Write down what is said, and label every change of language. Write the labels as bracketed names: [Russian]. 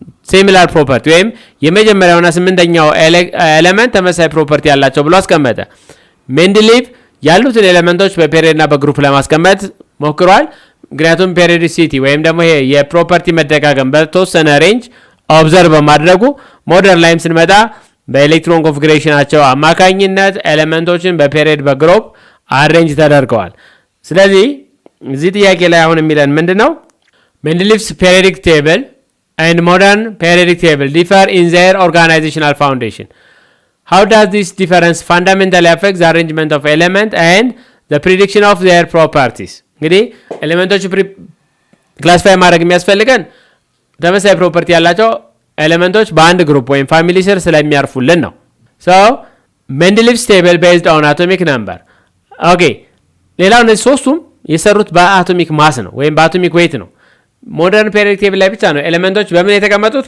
[Amharic] ሲሚላር ፕሮፐርቲ ወይም የመጀመሪያውና 8ኛው ኤሌመንት ተመሳሳይ ፕሮፐርቲ ያላቸው ብሎ አስቀመጠ። ሜንድሊቭ ያሉትን ኤሌመንቶች በፔሪዮድና በግሩፕ ለማስቀመጥ ሞክሯል። ምክንያቱም ፔሪዮዲሲቲ ወይም ደግሞ ይሄ የፕሮፐርቲ መደጋገም በተወሰነ ሬንጅ ኦብዘርቭ በማድረጉ ሞደርን ላይም ስንመጣ በኤሌክትሮን ኮንፊግሬሽናቸው አማካኝነት ኤሌመንቶችን በፔሪዮድ በግሩፕ አሬንጅ ተደርገዋል። ስለዚህ እዚህ ጥያቄ ላይ አሁን የሚለን ምንድን ነው? [English] ሜንድሊቭስ ፔሪዮዲክ ቴብል and modern periodic table differ in their organizational foundation. How does this difference fundamentally affect the arrangement of elements and the prediction of their properties? [Amharic] እንግዲህ ኤሌመንቶች ክላሲፋይ ማድረግ የሚያስፈልገን ተመሳሳይ ፕሮፐርቲ ያላቸው ኤሌመንቶች በአንድ ግሩፕ ወይም ፋሚሊ ስር ስለሚያርፉልን ነው። [English] so Mendeleev's table based on atomic number. [Amharic] ኦኬ ሌላው እነዚህ ሶስቱም የሰሩት በአቶሚክ ማስ ነው ወይም በአቶሚክ ዌይት ነው። ሞደርን ፔሪዮዲክ ቴብል ላይ ብቻ ነው ኤሌመንቶች በምን የተቀመጡት?